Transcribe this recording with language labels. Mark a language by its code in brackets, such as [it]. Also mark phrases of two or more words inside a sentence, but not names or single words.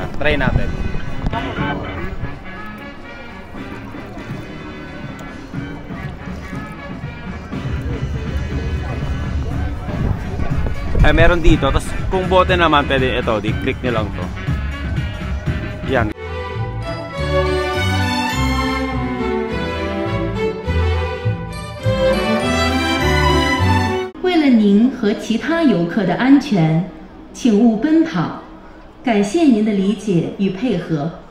[tl] Try natin. Meron dito. Tapos kung bote naman, pwede di-click nyo lang to. Yan. [zh] 为了您和其他游客的安全，请勿奔跑。感谢您的理解与配合。